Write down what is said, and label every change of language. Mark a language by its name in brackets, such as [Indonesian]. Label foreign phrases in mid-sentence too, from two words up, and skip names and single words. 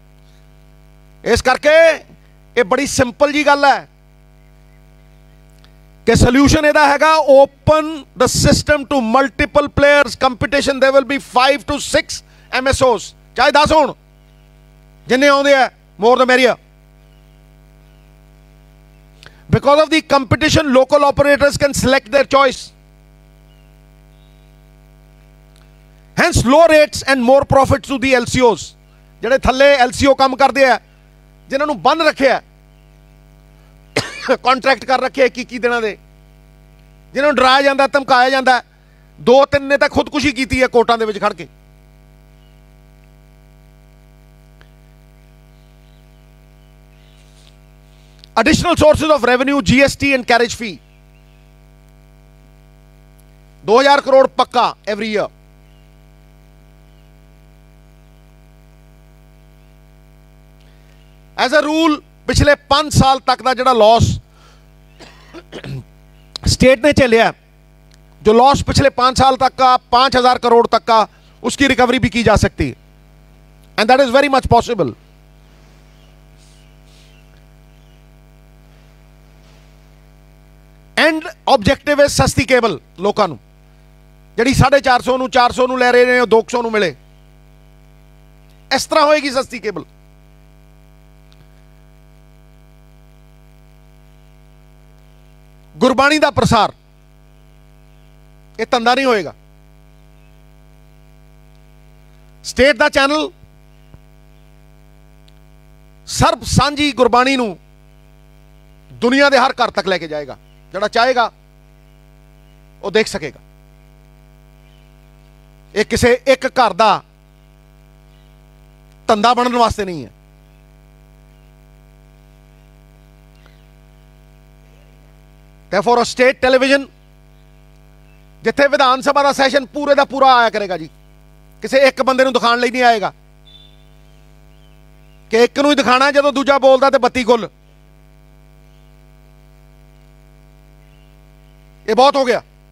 [Punjabi] ਇਸ ਕਰਕੇ ਇਹ ਬੜੀ ਸਿੰਪਲ ਜੀ ਗੱਲ ਹੈ ਕਿ ਸੋਲੂਸ਼ਨ ਇਹਦਾ ਹੈਗਾ [English] open the system to multiple players competition. there will be 5 to 6 MSOs, [Punjabi] ਚਾਹੇ 10 ਹੋਣ, ਜਿੰਨੇ ਆਉਂਦੇ ਆ [English] more the merrier. Because of the competition, local operators can select their choice. Hence low rates and more profits to the LCOs. [Punjabi] ਜਿਹੜੇ ਥੱਲੇ LCO ਕੰਮ ਕਰਦੇ ਆ, ਜਿਨ੍ਹਾਂ ਨੂੰ ਬੰਨ ਰੱਖਿਆ, ਕੰਟਰੈਕਟ ਕਰ ਰੱਖੇ 21 ਦਿਨਾਂ ਦੇ, ਜਿਨ੍ਹਾਂ ਨੂੰ ਡਰਾਇਆ ਜਾਂਦਾ, ਧਮਕਾਇਆ ਜਾਂਦਾ। 2-3 ਨੇ ਤਾਂ ਖੁਦਕੁਸ਼ੀ ਕੀਤੀ ਹੈ ਕੋਰਟਾਂ ਦੇ ਵਿੱਚ ਖੜ ਕੇ। [English] Additional sources of revenue, GST and carriage fee. 2000 crore पक्का every year. As a rule, [Hindi] पिछले 5 साल तक का जड़ा लॉस स्टेट ने चलिया, जो लॉस पिछले 5 साल तक का 5000 करोड़ तक का, उसकी रिकवरी भी की जा सकती है। [English] and that is very much possible. and objective [Hindi] है सस्ती केबल लोगों [Punjabi] ਨੂੰ, ਜਿਹੜੀ 450 ਨੂੰ 400 ਨੂੰ ਲੈ ਰਹੇ ਨੇ, 200 ਨੂੰ ਮਿਲੇ। ਇਸ ਤਰ੍ਹਾਂ ਹੋਏਗੀ ਸਸਤੀ ਕੇਬਲ। ਗੁਰਬਾਣੀ ਦਾ ਪ੍ਰਸਾਰ, ਇਹ ਧੰਦਾ ਨਹੀਂ ਹੋਏਗਾ। ਸਟੇਟ ਦਾ ਚੈਨਲ ਸਰਬ ਸਾਂਝੀ ਗੁਰਬਾਣੀ ਨੂੰ ਦੁਨੀਆ ਦੇ ਹਰ ਘਰ ਤੱਕ ਲੈ ਕੇ ਜਾਏਗਾ। ਜਿਹੜਾ ਚਾਹੇਗਾ ਉਹ ਦੇਖ ਸਕੇਗਾ। ਇਹ ਕਿਸੇ ਇੱਕ ਘਰ ਦਾ ਧੰਦਾ ਬਣਨ ਵਾਸਤੇ ਨਹੀਂ ਹੈ। [English] Therefore, a state television [Punjabi] ਜਿੱਥੇ ਵਿਧਾਨ ਸਭਾ ਦਾ ਸੈਸ਼ਨ ਪੂਰੇ ਦਾ ਪੂਰਾ ਆਇਆ ਕਰੇਗਾ ਜੀ, ਕਿਸੇ ਇੱਕ ਬੰਦੇ ਨੂੰ ਦਿਖਾਉਣ ਲਈ ਨਹੀਂ ਆਏਗਾ ਕਿ ਇੱਕ ਨੂੰ ਹੀ ਦਿਖਾਣਾ, ਜਦੋਂ ਦੂਜਾ ਬੋਲਦਾ ਤੇ ਬੱਤੀ ਗੁੱਲ। ਇਹ ਬਹੁਤ ਹੋ ਗਿਆ।